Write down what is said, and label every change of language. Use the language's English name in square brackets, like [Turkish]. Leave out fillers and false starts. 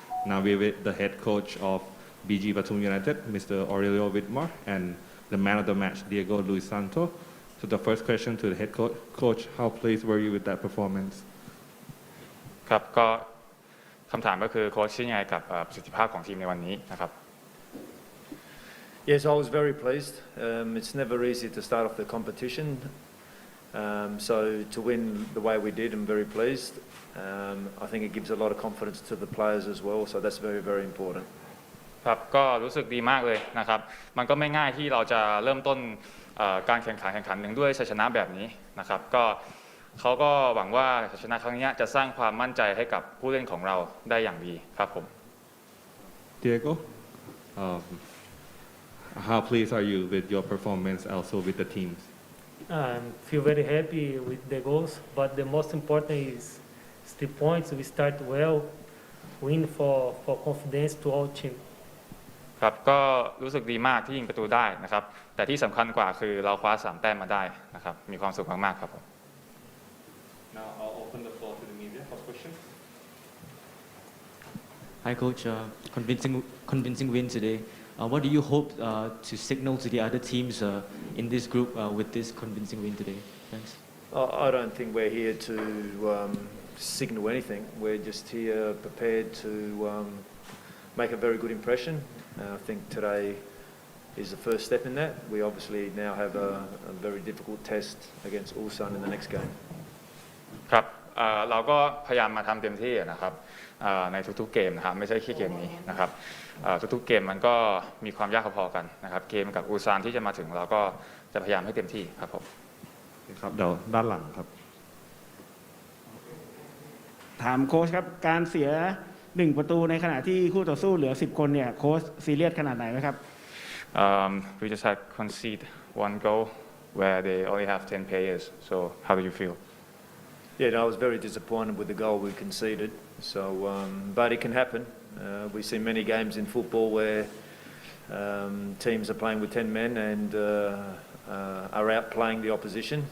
[English] Now we're with the head coach of BG PATHUM United, Mr. Aurelio Widmar, and the man of the match, Diego Luis Santo. So the first question to the head coach, how pleased were you with that performance? [Thai] ครับก็คำถามก็คือโค้ชคิดยังไงกับประสิทธิภาพของทีมในวันนี้นะครับ [English] Yes, I was very pleased. It's never easy to start off the competition. So to win the way we did, I'm very pleased. I think it gives a lot of confidence to the players as well. So that's very, very important. [Thai] ครับก็รู้สึกดีมากเลยนะครับมันก็ไม่ง่ายที่เราจะเริ่มต้นการแข่งขันหนึ่งด้วยชัยชนะแบบนี้นะครับก็เขาก็หวังว่าชัยชนะครั้งนี้จะสร้างความมั่นใจให้กับผู้เล่นของเราได้อย่างดีครับผม [English] Diego, how pleased are you with your performance also with the teams? Feel very happy with the goals, but the most important is 3 points. We start well, win for confidence to all team. [Thai] ครับก็รู้สึกดีมากที่ยิงประตูได้นะครับแต่ที่สำคัญกว่าคือเราคว้า3 แต้มมาได้นะครับมีความสุขมากๆครับผม [English] Now I'll open the floor to the media for questions. Hi, Coach. Convincing win today. What do you hope to signal to the other teams in this group with this convincing win today? Thanks. I don't think we're here to signal anything. We're just here prepared to make a very good impression. I think today is the first step in that. We obviously now have a very difficult test against Ulsan in the next game. [Thai] ครับเราก็พยายามมาทำเต็มที่นะครับในทุกๆเกมนะครับไม่ใช่แค่เกมนี้นะครับทุกๆเกมมันก็มีความยากพอๆกันนะครับเกมกับอูซานที่จะมาถึงเราก็จะพยายามให้เต็มที่ครับผม ครับเดี๋ยวด้านหลังครับ ถามโค้ชครับการเสีย1 ประตูในขณะที่คู่ต่อสู้เหลือ10 คนเนี่ยโค้ชซีเรียสขนาดไหนไหมครับ [English] We just had concede 1 goal where they only have 10 players so how do you feel Yeah, no, I was very disappointed with the goal we conceded. So, but it can happen. We see many games in football where teams are playing with 10 men and are outplaying the opposition.